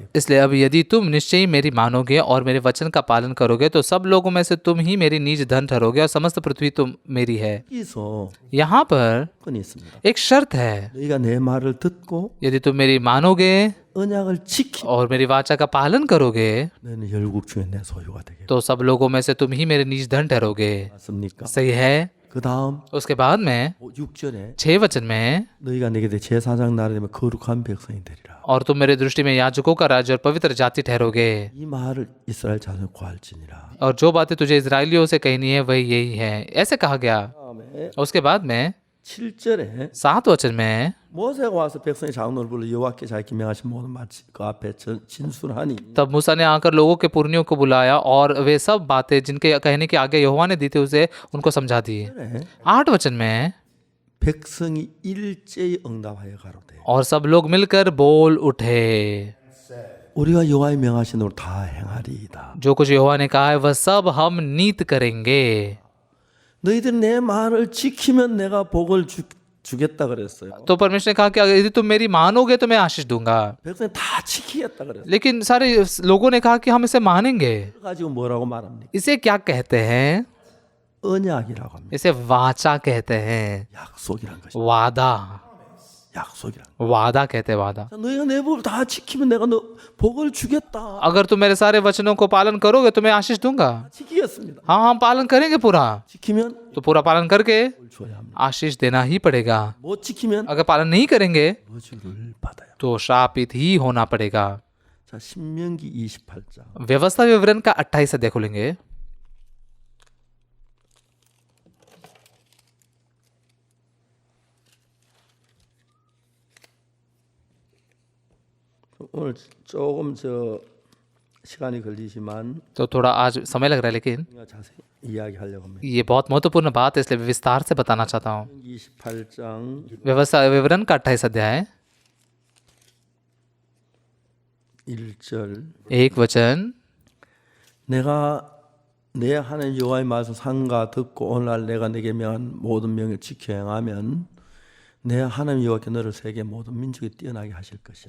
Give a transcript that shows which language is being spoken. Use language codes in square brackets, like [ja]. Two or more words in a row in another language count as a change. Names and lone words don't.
[hi] इसलिए अब यदि तुम निश्चय ही मेरी मानोगे और मेरे वचन का पालन करोगे तो सब लोगों में से तुम ही मेरी निज धन ठहरोगे और समस्त पृथ्वी तुम मेरी है। [ko] 여기서 [hi] यहाँ पर [ko] 건이 있습니다. [hi] एक शर्त है, [ko] 너희가 내 말을 듣고 [hi] यदि तुम मेरी मानोगे [ko] 언약을 지키 [hi] और मेरी वाचा का पालन करोगे [ko] 너희는 열국 중에 내 소유가 되겠고. [hi] तो सब लोगों में से तुम ही मेरे निज धन ठहरोगे। [ko] 맞습니까? [hi] सही है। [ko] 그 다음 [hi] उसके बाद में [ko] 6절에 [hi] 6 वचन में, [ko] 너희가 내게 제사장 나라 되면 거룩한 백성이 되리라. [hi] और तुम मेरे दृष्टि में याजकों का राज्य और पवित्र जाति ठहरोगे। [ko] 이 말을 이스라엘 자손에 구할지니라. [hi] और जो बातें तुझे इजरायलियों से कहनी है वही यही है, ऐसे कहा गया। [ko] 다음에 [hi] उसके बाद में [ko] 7절에 [hi] 7 वचन में, [ko] 모세가 와서 백성의 장로를 불러 여호와께 자기 명하신 모든 말 그 앞에 진술하니 [hi] तब मूसा ने आकर लोगों के पुरनियों को बुलाया और वे सब बातें जिनके कहने के आगे यहोवा ने दी थी उसे उनको समझा दी। 8 वचन में, [ko] 백성이 일제히 응답하여 가로되 [hi] और सब लोग मिलकर बोल उठे, [ko] 우리가 여호와의 명하신 대로 다 행하리이다. [hi] जो कुछ यहोवा ने कहा है वह सब हम नीत करेंगे। [ko] 너희들 내 말을 지키면 내가 복을 주겠다 그랬어요. [hi] तो परमेश्वर ने कहा कि यदि तुम मेरी मानोगे तो मैं आशीष दूंगा। [ko] 백성이 다 지키겠다 그랬어요. [hi] लेकिन सारे लोगों ने कहा कि हम इसे मानेंगे। [ko] 가지고 뭐라고 말합니까? [hi] इसे क्या कहते हैं? [ko] 언약이라고 합니다. [hi] इसे वाचा कहते हैं। [ko] 약속이란 것이. [hi] वादा, [ko] 약속이란. [hi] वादा कहते हैं, वादा। [ko] 너희가 내 법을 다 지키면 내가 너 복을 주겠다. [hi] अगर तुम मेरे सारे वचनों को पालन करोगे तो मैं आशीष दूंगा। [ko] 지키겠습니다. [hi] हाँ, हम पालन करेंगे पूरा। [ko] 지키면 [hi] तो पूरा पालन करके [ko] 복을 줘야 합니다. [hi] आशीष देना ही पड़ेगा। [ko] 못 지키면 [hi] अगर पालन नहीं करेंगे [ko] 저주를 받아요. [hi] तो श्रापित ही होना पड़ेगा। [ko] 자, 신명기 28장. [hi] व्यवस्था विवरण का 28 अध्याय खोलेंगे। [ko] 오늘 조금 시간이 걸리지만 [hi] तो थोड़ा आज समय लग रहा है, लेकिन [ko] 제가 자세히 이야기하려고 합니다. [hi] ये बहुत महत्वपूर्ण बात है, इसलिए विस्तार से बताना चाहता हूँ। [ko] 28장 [hi] व्यवस्था विवरण का 28 अध्याय [ko] 1절 [hi] 1 वचन, [ko] 내가 내 하나님 여호와의 말씀 삼가 듣고 오늘날 내가 내게 명한 모든 명을 지켜 행하면 내 하나님 여호와께 너를 세계 모든 민족에 뛰어나게 하실 것이라.